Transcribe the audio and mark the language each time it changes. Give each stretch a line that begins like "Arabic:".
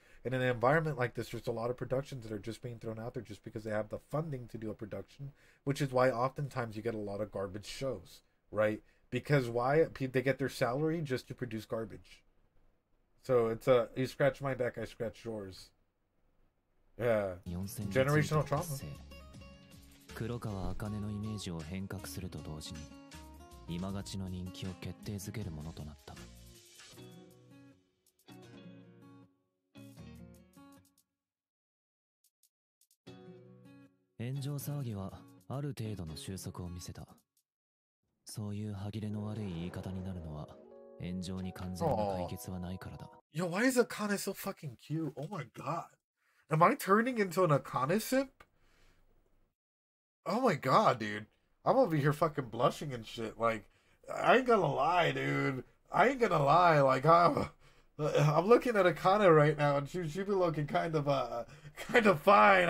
English: And in an environment like this, there's a lot of productions that are just being thrown out there just because they have the funding to do a production, which is why oftentimes you get a lot of garbage shows, right? Because why they get their salary just to produce garbage. So it's a you scratch my back, I scratch yours. Yeah, generational trauma.
Japanese: 黒川茜のイメージを変革すると同時に今勝ちの人気を決定づけるものとなった。炎上騒ぎはある程度の収束を見せた。そういう歯切れの悪い言い方になるのは炎上に完全な解決はないからだ。
English: Yo, why is Akane so fucking cute? Oh my god. Am I turning into an Akane simp? Oh my god, dude. I'm over here fucking blushing and shit. Like, I ain't gonna lie, dude. I ain't gonna lie. Like, I'm looking at Akane right now, and she be looking kind of fine.